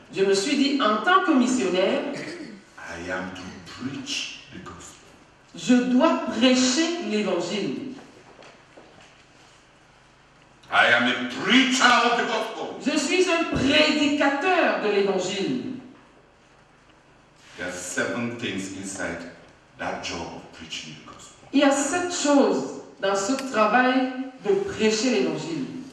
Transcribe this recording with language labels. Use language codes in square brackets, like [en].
[fr] Je me suis dit, en tant que missionnaire, [en] I am to preach the gospel. [fr] je dois prêcher l'évangile. [en] I am a preacher of the gospel. [fr] Je suis un prédicateur de l'évangile. [en] There are 7 things inside that job of preaching the gospel. [fr] Il y a 7 choses dans ce travail de prêcher l'évangile.